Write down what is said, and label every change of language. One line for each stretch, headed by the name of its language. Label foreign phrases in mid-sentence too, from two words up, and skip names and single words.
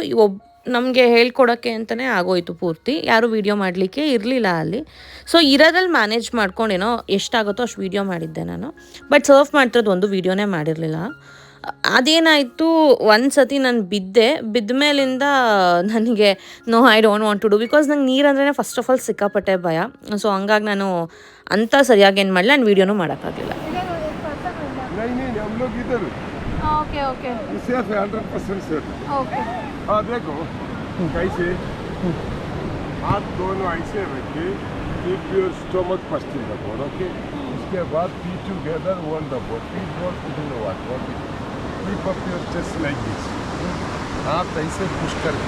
Kannada: ನಮಗೆ ಹೇಳ್ಕೊಡೋಕ್ಕೆ ಅಂತಲೇ ಆಗೋಯ್ತು ಪೂರ್ತಿ, ಯಾರೂ ವೀಡಿಯೋ ಮಾಡಲಿಕ್ಕೆ ಇರಲಿಲ್ಲ ಅಲ್ಲಿ. ಸೊ ಇರೋದ್ರಲ್ಲಿ ಮ್ಯಾನೇಜ್ ಮಾಡ್ಕೊಂಡೇನೋ ಎಷ್ಟಾಗುತ್ತೋ ಅಷ್ಟು ವೀಡಿಯೋ ಮಾಡಿದ್ದೆ ನಾನು.
English: but surf
Kannada: ಮಾಡ್ತಿರೋದು ಒಂದು ವೀಡಿಯೋನೇ ಮಾಡಿರಲಿಲ್ಲ. ಅದೇನಾಯಿತು, ಒಂದು ಸತಿ ನಾನು ಬಿದ್ದ ಮೇಲಿಂದ ನನಗೆ
English: I don't want to do
Kannada: ಬಿಕಾಸ್ ನಂಗೆ ನೀರಂದ್ರೆ
English: first of all
Kannada: ಸಿಕ್ಕಾಪಟ್ಟೆ ಭಯ. ಸೊ ಹಂಗಾಗಿ ನಾನು ಅಂಥ ಸರಿಯಾಗಿ ಏನು ಮಾಡಲಿಲ್ಲ, ನಾನು ವೀಡಿಯೋನೂ ಮಾಡೋಕ್ಕಾಗಲಿಲ್ಲ.
English: okay okay
Hindi: सेफ है 100% सेफ। ओके हाँ देखो कैसे हाथ दोनों ऐसे रखे,
English: keep your stomach first in the board,
Hindi: ओके। उसके बाद
English: feet together on the board, feet board put in the water, okay. keep up your chest like this,
Hindi: हाथ ऐसे पुश करके।